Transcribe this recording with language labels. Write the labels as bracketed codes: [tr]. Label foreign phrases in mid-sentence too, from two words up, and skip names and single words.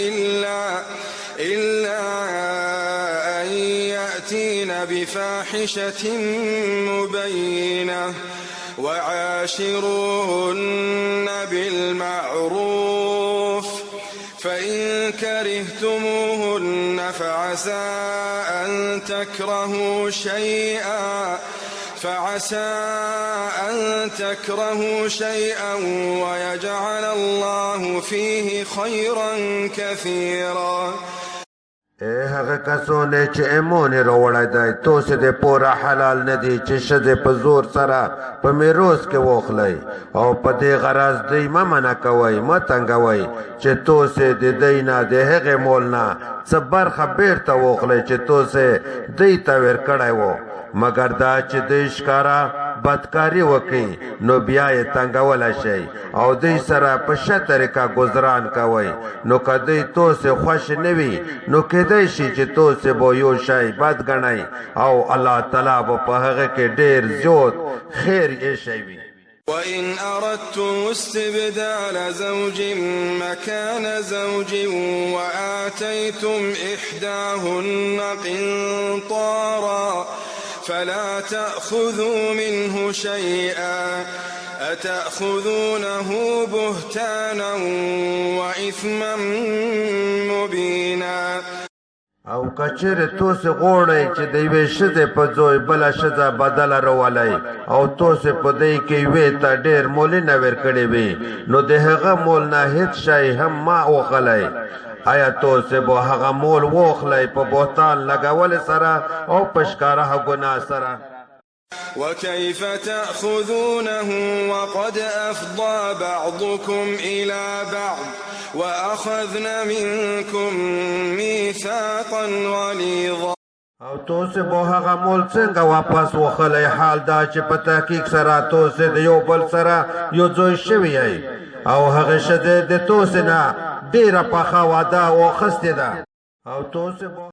[ar] إلا أن يأتين بفاحشة مبينة وعاشروهن بالمعروف فإن كرهتموهن فعسى أن تكرهوا شيئا ويجعل الله فيه خيرا كثيرا. [ps] هغه کسونه چې ایمون راوړی دی توسې د پوره حلال نه دي چې ښځې په زور سره په میراث کې واخلئ او په دې غرض دوی مه منع کوئ مه تنګوئ چې توسې د دوی نه د هغې مول نه څه برخه بیرته واخلئ چې توسې دوی ته ور کړی و مګر دا چې دوی ښکاره بدکاري وکړي نو بیا یې تنګولی شئ او دوی سره په ښه طریقه ګذران کوئ نو که دوی توسې خوښ نه وي نو کیدای شي چې توسې به یو شی بد ګڼئ او الله تعالی به په هغه کې ډېر زیات خیر ایښی وي. وإن أردتم استبدال زوج مكان زوج وآتيتم إحداهن قنطارا فلا تأخذوا منه شيئا أتأخذونه بهتانا وإثما مبينا. او کچر توسې غوړئ چې د یوې ښځې په زوی بله ښځه بدله راولئ او توسې په دوی کې یوې ته ډېر مولونه ورکړې وي نو د هغه مول نه هېڅ شی هم مه واخلئ. آیا توسې به هغه مول واخلئ په بهتان لګولې سره او په ښکاره ګناه سره؟ وكيف تأخذونه وقد أفضى بعضكم إلى بعض وأخذن منكم ميثاقا غليظا. او توسې به هغه مول څنګه واپس واخلئ حال دا چې په تحقیق سره توسې د یو بل سره یو ځای شوي یئ او هغې ښځې د توسې نه ډېره پخه واده واخیستې ده او توسې